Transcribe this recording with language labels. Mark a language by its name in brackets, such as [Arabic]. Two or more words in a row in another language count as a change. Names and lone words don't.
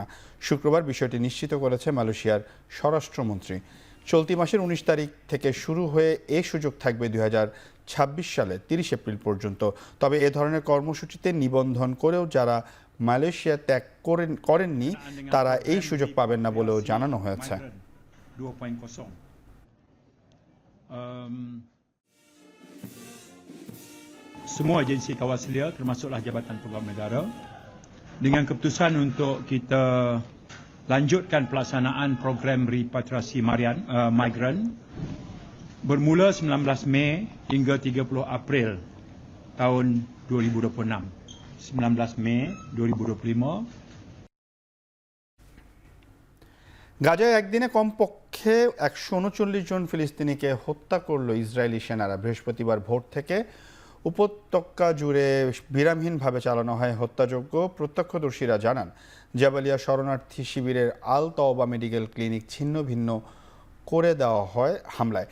[Bangla] শুক্রবার বিষয়টি নিশ্চিত করেছে মালয়েশিয়ার স্বরাষ্ট্রমন্ত্রী। চলতি মাসের 19 তারিখ থেকে শুরু হয়ে এ সুযোগ থাকবে 2026 সালের 30 এপ্রিল পর্যন্ত। তবে এ ধরনের কর্মসূচিতে নিবন্ধন করেও যারা মালয়েশিয়া ত্যাগ করেননি তারা এই সুযোগ পাবেন না বলেও জানানো হয়েছে। [Malay] Semua agensi kawaselia termasuklah Jabatan Peguam Negara dengan keputusan untuk kita lanjutkan pelaksanaan program repatriasi migran bermula 19 Mei hingga 30 April tahun 2026. 19 Mei 2025 [Bangla] গাজায় একদিনে কমপক্ষে 139 জন ফিলিস্তিনিকে হত্যা করল ইসরায়েলি সেনারা। বৃহস্পতিবার ভোর থেকে উপত্যকা জুড়ে বিরামহীনভাবে চালানো হয় হত্যাযজ্ঞ। প্রত্যক্ষদর্শীরা জানান, জাবালিয়া শরণার্থী শিবিরের আল তওবা মেডিকেল ক্লিনিক ছিন্ন ভিন্ন করে দেওয়া হয় হামলায়।